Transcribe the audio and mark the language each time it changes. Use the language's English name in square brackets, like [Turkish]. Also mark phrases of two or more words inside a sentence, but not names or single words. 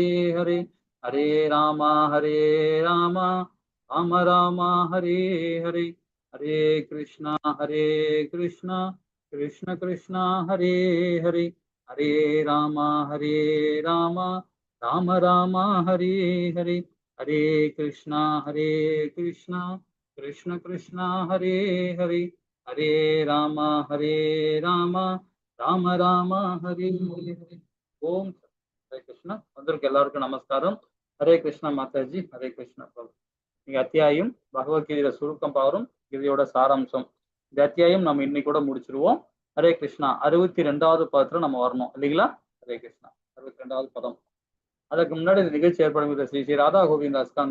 [Sanskrit] हरे हरे राम राम राम हरे हरे हरे कृष्णा कृष्ण कृष्णा हरे हरे हरे राम राम राम हरे हरे हरे कृष्णा कृष्ण कृष्णा हरे हरे हरे राम राम राम हरे हरे ओम हरे कृष्णा [Tamil] வந்திருக்க எல்லாருக்கும் நமஸ்காரம் ஹரே கிருஷ்ணா மாதாஜி ஹரே கிருஷ்ணா பிரபு நீங்க அத்தியாயம் பகவத்கீதையில சுருக்கம் பாவரும் இதோட சாராம்சம் இந்த அத்தியாயம் நம்ம இன்னைக்கு கூட முடிச்சிருவோம் ஹரே கிருஷ்ணா 62வது பதத்துல நம்ம வரணும் இல்லைங்களா ஹரே கிருஷ்ணா 62வது பதம் அதுக்கு முன்னாடி இந்த நிகழ்ச்சி ஏற்படுகிற ஸ்ரீ ஸ்ரீ ராதா கோவிந்த் அஸ்கான்